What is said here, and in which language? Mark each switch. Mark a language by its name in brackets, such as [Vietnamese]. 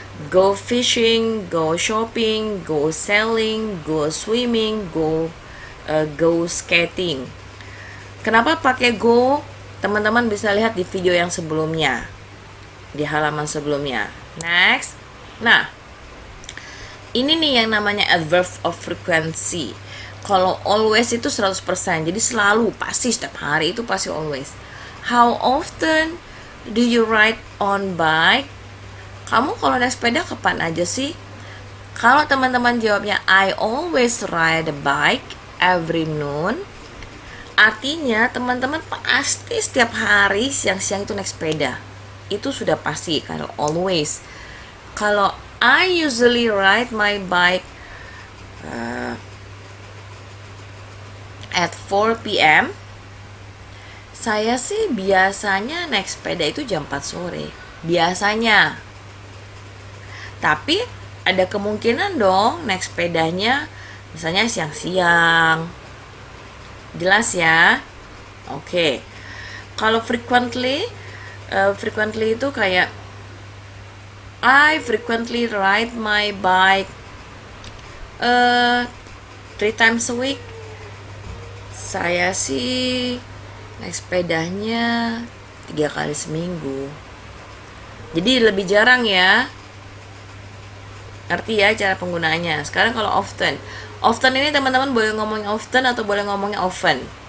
[English] Go fishing, go shopping, go sailing, go swimming, go skating. [Indonesian] Kenapa pakai go? Teman-teman bisa lihat di video yang sebelumnya, di halaman sebelumnya. Next. Nah, ini nih yang namanya adverb of frequency. Kalau always itu 100%, jadi selalu, pasti setiap hari itu pasti always. [English] How often do you ride on bike? [Indonesian] Kamu kalau naik sepeda kapan aja sih? Kalau teman-teman jawabnya [English] I always ride a bike every noon, [Indonesian] artinya teman-teman pasti setiap hari siang-siang itu naik sepeda. Itu sudah pasti kalau always. [English] Kalau I usually ride my bike at 4 p.m. [Indonesian] Saya sih biasanya naik sepeda itu jam 4 sore. Biasanya. Tapi ada kemungkinan dong naik sepedanya misalnya siang-siang. Jelas ya? Oke. Kalau [English] frequently [Indonesian] itu kayak [English] I frequently ride my bike 3 times a week. [Indonesian] Saya sih naik sepedanya 3 kali seminggu. Jadi lebih jarang ya. Ngerti ya cara penggunaannya. Sekarang kalau often ini teman-teman boleh ngomongin often atau boleh ngomongin often.